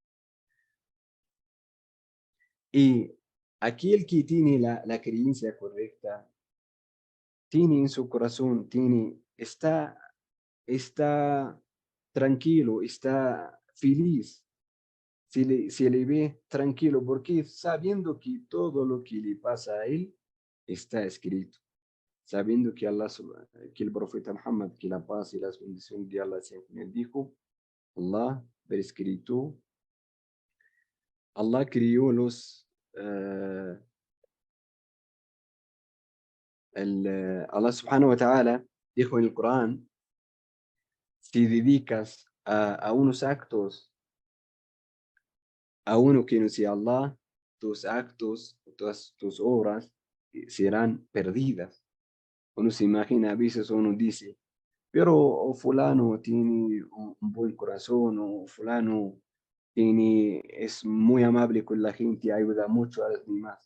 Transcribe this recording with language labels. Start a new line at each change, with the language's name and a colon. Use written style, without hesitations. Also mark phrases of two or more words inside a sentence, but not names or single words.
Spanish: Y aquel que tiene la creencia correcta, tiene en su corazón, está tranquilo, está feliz, se le ve tranquilo, porque sabiendo que todo lo que le pasa a él está escrito, sabiendo que que el profeta Muhammad, que la paz y las bendiciones de Allah sean con él, dijo, Allah prescrito, Allah crió eh, Allah
Arabic: سبحانه وتعالى
Spanish: dijo en el Corán, si dedicas a unos actos a uno que no sea Allah, tus actos, todas tus obras serán perdidas. Uno se imagina, a veces uno dice, pero fulano tiene un buen corazón, o fulano es muy amable con la gente, ayuda mucho a los demás.